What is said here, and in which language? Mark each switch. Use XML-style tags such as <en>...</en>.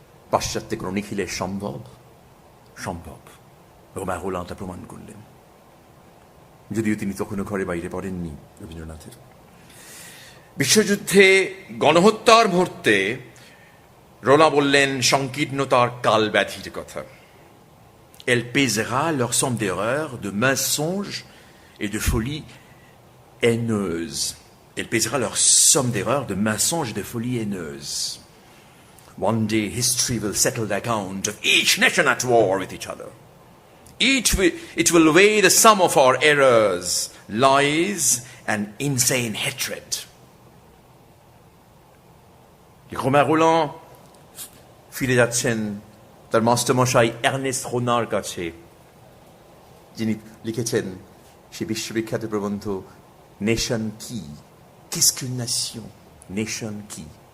<bn>পাশ্চাত্যে কোন নিখিলেশ সম্ভব? সম্ভব। রোমা রোলাঁ তা প্রমাণ করলেন, যদিও তিনি তখনও ঘরে বাইরে পড়েননি রবীন্দ্রনাথের। বিশ্বযুদ্ধে গণহত্যার মুহূর্তে রোলা বললেন সংকীর্ণতার কাল ব্যাধির কথা।</bn> <fr>Elle pèsera leur somme d'erreur, de mensonges et de folie haineuse. Elle pèsera leur somme d'erreur, de mensonges et de folie haineuse.</fr> <en>One day history will settle the account of each nation at war with each other. It will weigh the sum of our errors, lies, and insane hatred.</en> <bn>Romain Rolland ফিরে যাচ্ছেন তার মাস্টারমশাই এর্নেস্ট রোনার কাছে, যিনি লিখেছেন সে বিশ্ববিখ্যাত প্রবন্ধ nation কি,</bn> <fr>qu'est-ce qu'une nation,</fr> <bn>নেশন কি।</bn>